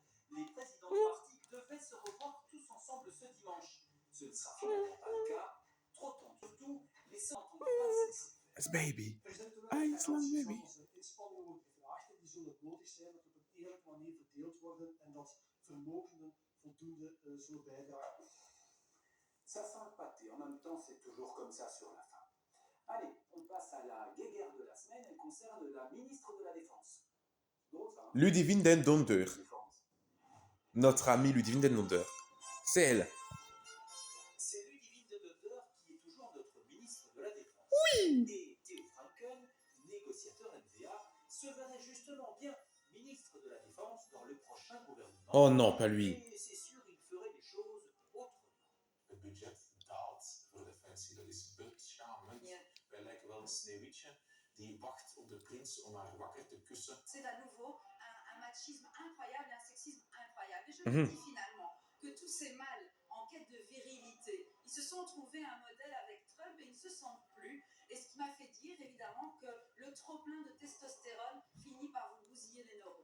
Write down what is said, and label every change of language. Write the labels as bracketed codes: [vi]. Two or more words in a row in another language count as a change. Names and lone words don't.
[fr] Les présidents de parti devaient se revoir tous ensemble ce dimanche. Ce ne sera finalement pas le cas. Trop tôt, surtout, les seuls n'entendent pas cesser. As baby. [nl] Financiën baby. zal onze inspanningen worden gevraagd en die zullen nodig zijn dat het op een eerlijke manier verdeeld worden en dat vermogenden voldoende zullen bijdragen. [fr] Ça sent le pâté. En même temps, c'est toujours comme ça sur la fin. Allez, on passe à la guéguerre de la semaine. Elle concerne la ministre de la Défense. Drôle, ça, hein? Ludivine den Donder. Défense. Notre amie Ludivine den Donder. C'est elle. C'est Ludivine de Donder qui est toujours notre ministre de la Défense. Oui. Et Theo Franken, négociateur NVA, se verrait justement bien ministre de la Défense dans le prochain gouvernement. Oh non, pas lui. Et c'est sûr, il ferait les choses autrement. [nl] Het budget daalt voor Defensie. Dat is beschamend. Ja. Wij lijken wel een sneeuwwitje die wacht op de prins om haar wakker te kussen. [fr] C'est à nouveau un machisme incroyable et un sexisme incroyable. Et je me dis finalement que tous ces mâles en quête de virilité, ils se sont trouvés un modèle avec Trump et ils ne se sentent plus. Et ce qui m'a fait dire évidemment que le trop-plein de testostérone finit par vous bousiller les neurones.